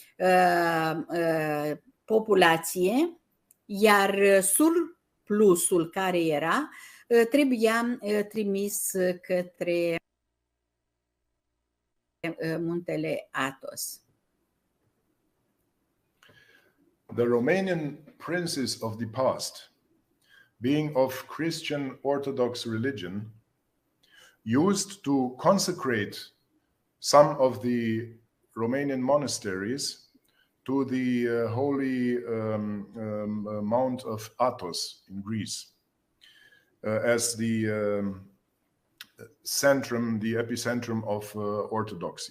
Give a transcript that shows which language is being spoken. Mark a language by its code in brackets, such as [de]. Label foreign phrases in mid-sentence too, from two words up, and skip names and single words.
[ro] populație, iar surplusul care era trebuia trimis către muntele Athos. [en] The Romanian princes of the past, being of Christian Orthodox religion, used to consecrate some of the Romanian monasteries to the holy Mount of Athos in Greece as the centrum, the epicentrum of Orthodoxy.